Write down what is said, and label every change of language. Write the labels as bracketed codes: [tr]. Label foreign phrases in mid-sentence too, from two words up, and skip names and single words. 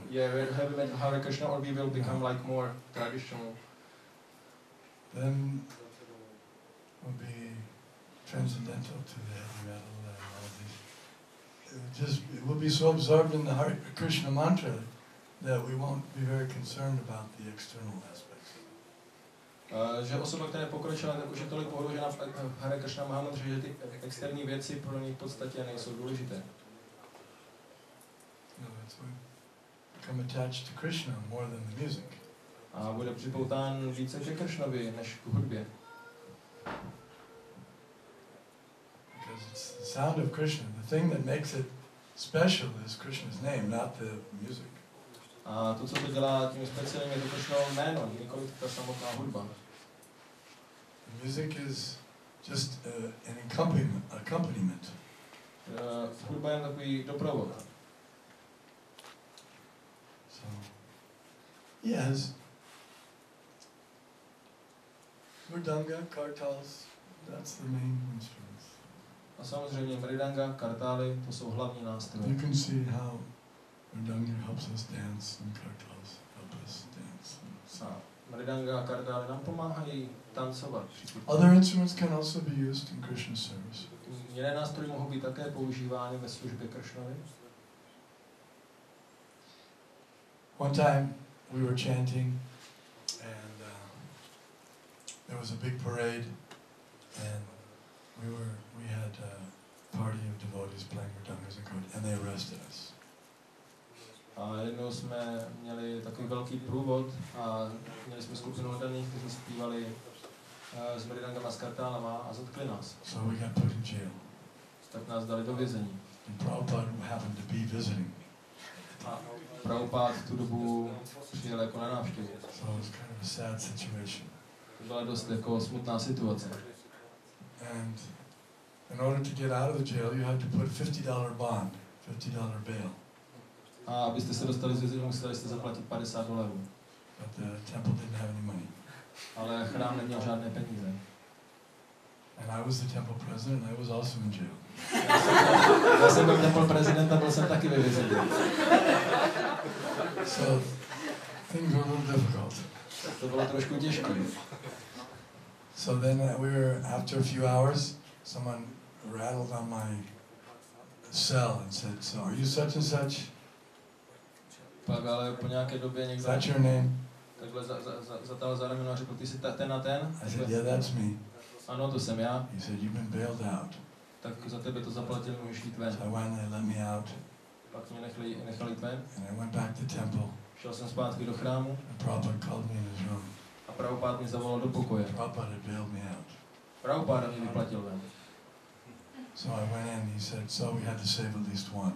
[en] Yeah, we're heavy metal Hare Krishna, or we will become like more traditional? Then we'll be transcendental to the heavy metal and all these. It will be so absorbed in the Hare Krishna mantra that we won't be very concerned about the external aspects. [cs] Že osoba, která je pokročila, tak už je tolik ohrožena v Hare Krishna Mahamantře, že ty externí věci pro ní v podstatě nejsou důležité. [en] No, it's we become attached to Krishna more than the music. [cs] A bude připoután více ke Kršnovi než k hudbě. [en] Because it's the sound of Krishna. The thing that makes it special is Krishna's name, not the music. [cs] A to, co to dělá tím speciálním, je to Kršnovo jméno, nikoliv ta samotná hudba. [en] The music is just an accompaniment. [cs] Hudba je takový doprovod. [en] So, yes, mridanga, kartals, that's the main instruments. [cs] A samozřejmě mridanga, kartály, to jsou hlavní nástroje. [en] You can see how mridanga helps us dance and kartals help us dance. [cs] A mridanga a kartály nám pomáhají tancovat. [en] Other instruments can also be used in Krishna service. [cs] Jiné nástroje mohou být také používány ve službě Kršnovi. [en] One time we were chanting and there was a big parade and we had a party of devotees playing mridangas and they arrested us. [cs] A jednou jsme měli takový velký průvod a měli jsme skupinu oddaných, kteří zpívali s mridangama, s kartálama a zatkli nás. [en] So we got put in jail. [cs] Tak nás dali do vězení. [en] And Prabhupada happened to be visiting. [cs] A Prabhupad tu dobu přijel jako na návštěvu. [en] So it was kind of a sad situation. [cs] To byla dost jako smutná situace. [en] And in order to get out of the jail, you had to put $50 bond, $50 bail. [cs] A abyste se dostali z vězení, museli jste zaplatit $50. [en] But the temple didn't have any money. [cs] Ale chrám neměl žádné peníze. [en] And I was the temple president and I was also in jail. [cs] Já jsem byl temple prezident a byl jsem taky ve vězení. [en] So things were a little difficult. [cs] To bylo trošku těžké. [en] So then after a few hours, someone rattled on my cell and said, "So are you such and such? [cs] Pak ale po nějaké době [en] Is [cs] někdo [en] that your name?" [cs] takhle zatáhl za rameno a řekl, ty jsi ten a ten? [en] I said, "Yeah, that's me." [cs] Ano, to jsem já. [en] He said, "You've been bailed out." [cs] Tak za tebe to zaplatili, můžeš jít ven. [en] So I went and they let me out. [cs] Pak mě nechali jít ven. [en] And I went back to temple. [cs] Šel jsem zpátky do chrámu. [en] And Prabhupada called me in his room. [cs] A Prabhupad mě zavolal do pokoje. [en] Prabhupada had bailed me out. [cs] Prabhupad mě vyplatil ven. [en] So I went in, he said, "So we had to save at least one."